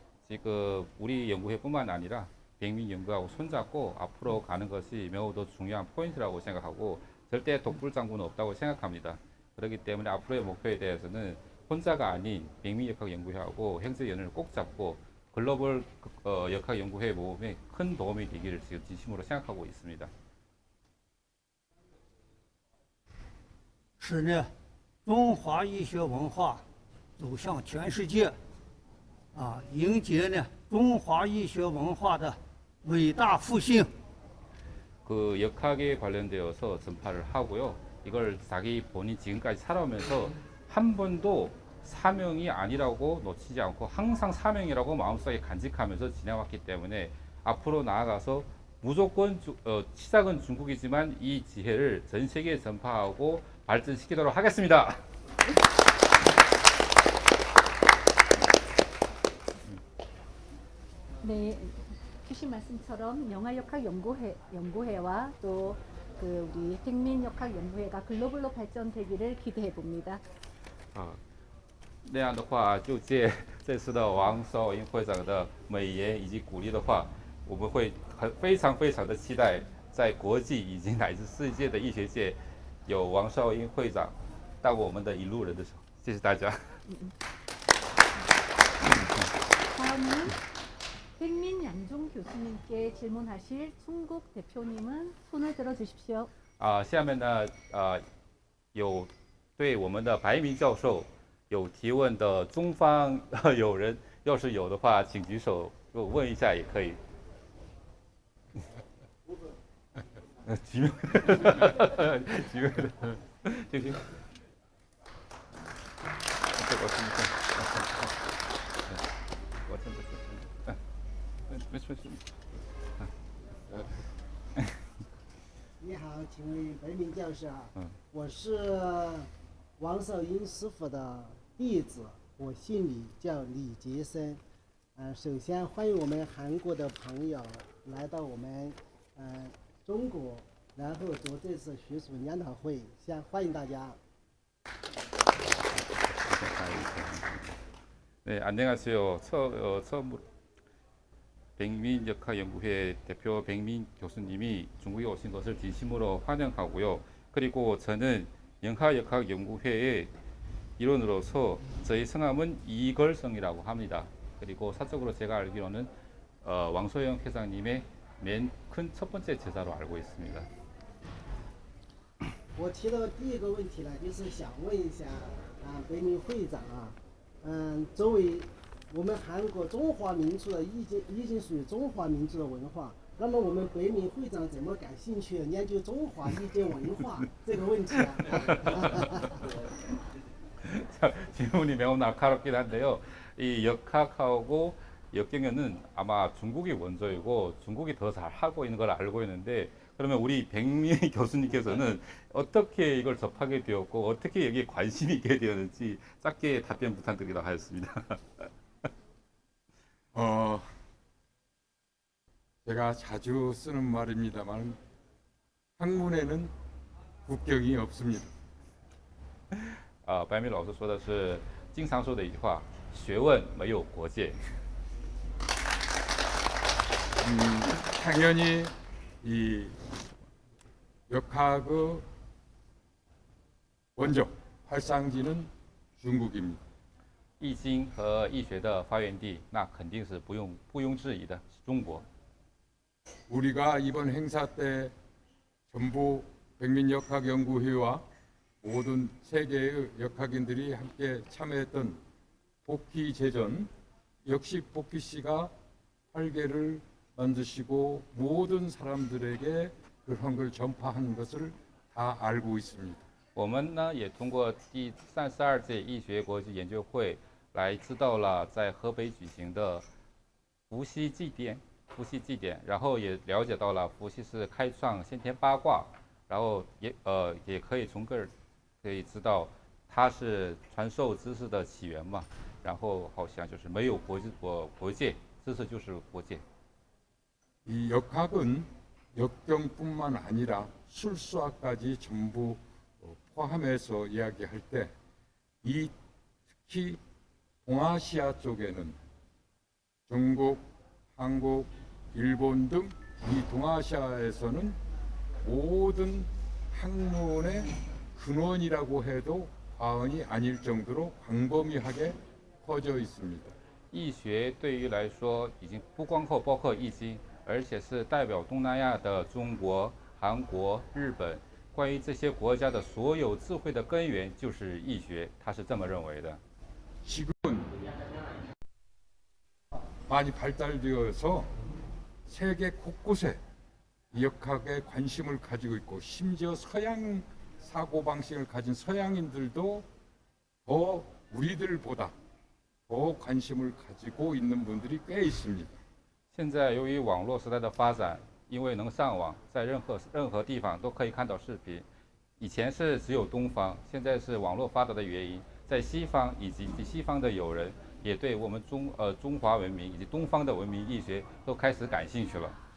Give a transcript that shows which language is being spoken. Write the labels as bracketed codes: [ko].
[ko] 지금 우리 연구회뿐만 아니라 백민 연구하고 손잡고 앞으로 가는 것이 매우 더 중요한 포인트라고 생각하고 절대 독불장군은 없다고 생각합니다. 그렇기 때문에 앞으로의 목표에 대해서는 혼자가 아닌 백민역학연구회하고 형제연을 꼭 잡고 글로벌 역학연구회 모험에 큰 도움이 되기를 지금 진심으로 생각하고 있습니다. [zh] 使呢中华医学文化走向全世界迎接呢中华医学文化的伟大复兴。 [ko] 그 역학에 관련되어서 전파를 하고요. 이걸 자기 본인 지금까지 살아오면서 한 번도 사명이 아니라고 놓치지 않고 항상 사명이라고 마음속에 간직하면서 지내왔기 때문에 앞으로 나아가서 무조건 시작은 중국이지만 이 지혜를 전 세계에 전파하고 발전시키도록 하겠습니다. 네, 주신 말씀처럼 영화역학연구회와 또 그 우리 백민역학연구회가 글로벌로 발전되기를 기대해 봅니다. [zh] 那样的话，就借这次的王少英会长的美言以及鼓励的话，我们会非常的期待，在国际以及乃至世界的医学界，有王少英会长当我们的引路人的时候。谢谢大家。 [ko] 다음은 백민 양종 교수님께 질문하실 중국 대표님은 손을 들어 주십시오. [zh] 下面呢，有对我们的白明教授有提问的中方有人，要是有的话，请举手，问一下也可以。举名，举名的，行行。我真的是，没事。你好，请问白明教授我是王少英师傅的弟子，我姓李，叫李杰生。首先欢迎我们韩国的朋友来到我们中国，然后做这次学术研讨会，先欢迎大家。 [ko] 네, 안녕하세요. 처음으로 백민역학연구회 대표 백민 교수님이 중국에 오신 것을 진심으로 환영하고요. 그리고 저는 영화역학연구회의 일원으로서 저희 성함은 이걸성이라고 합니다. 그리고 사적으로 제가 알기로는 왕소영 회장님의 맨 큰 첫 번째 제자로 알고 있습니다. [zh] 我提到第一个问题呢，就是想问一下北明会长作为我们韩国中华民族的已经属于中华民族的文化，那么我们北明会长怎么感兴趣研究中华医学文化这个问题啊？ [ko] 질문이 매우 날카롭긴 한데요. 이 역학하고 역경연은 아마 중국이 원조이고 중국이 더 잘 하고 있는 걸 알고 있는데 그러면 우리 백민 교수님께서는 어떻게 이걸 접하게 되었고 어떻게 여기에 관심이 있게 되었는지 짧게 답변 부탁드리도록 하겠습니다. 어, 제가 자주 쓰는 말입니다만 학문에는 국경이 없습니다. [zh] 白米老师说的是经常说的一句话：学问没有国界。 [ko] 당연히 이 역학의 원조 발상지는 중국입니다. [zh] 易经和易学的发源地，那肯定是毋庸置疑的，是中国。 [ko] 우리가 이번 행사 때 전부 백민역학연구회와 모든 세계의 역학인들이 함께 참여했던 복희제전, 역시 복희 씨가 활개를 만드시고 모든 사람들에게 그런 걸 전파한 것을 다 알고 있습니다. [zh] 我们呢也通过第32届易学国际研究会来知道了在河北举行的伏羲祭典，然后也了解到了伏羲是开创先天八卦，然后也可以从可以知道他是传授知识的起源嘛，然后好像就是没有国界，知识就是国界。 [ko] 이 역학은 역경뿐만 아니라 술수학까지 전부 포함해서 이야기할 때 이 특히 동아시아 쪽에는 중국, 한국, 일본 등 이 동아시아에서는 모든 학문의 근원이라고 해도 과언이 아닐 정도로 광범위하게 퍼져 있습니다. [zh] 易学对于来说已经不光包括易经，而且是代表东南亚的中国、韩国、日本，关于这些国家的所有智慧的根源就是易学，他是这么认为的。 [ko] 지금은 많이 발달되어서 세계 곳곳에 역학에 관심을 가지고 있고 심지어 서양 사고방식을 가진 서양인들도 더 우리들보다 더 관심을 가지고 있는 분들이 꽤 있습니다. [zh] 现在由于网络时代的发展，因为能上网，在任何地方都可以看到视频。以前是只有东方，现在是网络发达的原因，在西方以及西方的友人也对我们中华文明以及东方的文明易学都开始感兴趣了。